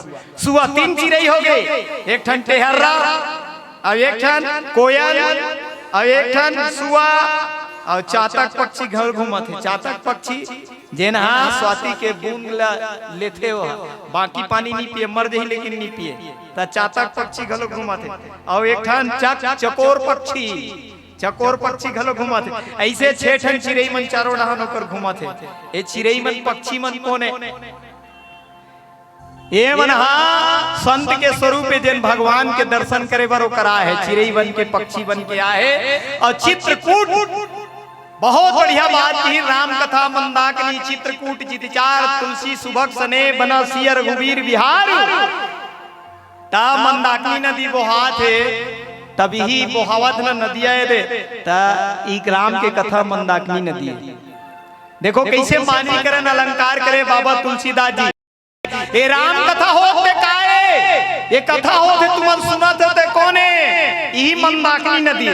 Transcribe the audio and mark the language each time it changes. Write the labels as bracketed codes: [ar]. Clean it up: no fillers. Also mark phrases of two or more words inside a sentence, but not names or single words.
[hne] सुआ 3 चिड़ै हो गए, एक ठन टेहर्रा और एक ठन कोयल और एक ठन सुआ और चातक पक्षी घर घूमत है। चातक पक्षी जेना स्वाति के बूंद लेते हो, बाकी पानी नहीं पिए, मर जाही लेकिन नहीं पिए। त चातक पक्षी घलो घूमत है। और एक ठन चकोर पक्षी, चकोर पक्षी घलो घूमत है। ऐसे 6 ठन चिड़ै मन चारों डहान होकर घूमत है। ये चिड़ै मन पक्षी मन कौन है, ये मन संत के स्वरूप है, जिन भगवान के दर्शन करे बर करा है। चिड़ै बन के पक्षी बन के आए। और चित्रकूट बहुत बढ़िया बात की, [awa] राम कथा मंदाकिनी चित्रकूट जितचार तुलसी सुभग सने बना सिया रघुवीर बिहार। [hne] ता मंदाकिनी नदी बोहात है, तभी ही बोहावत न नदिया दे। ता एक राम के कथा मंदाकिनी नदी। देखो कैसे मानीकरण अलंकार करे बाबा तुलसीदास जी। ये राम कथा होते काए, ये कथा होते तुमन सुनत होते कोने, यही मंदाकिनी नदी।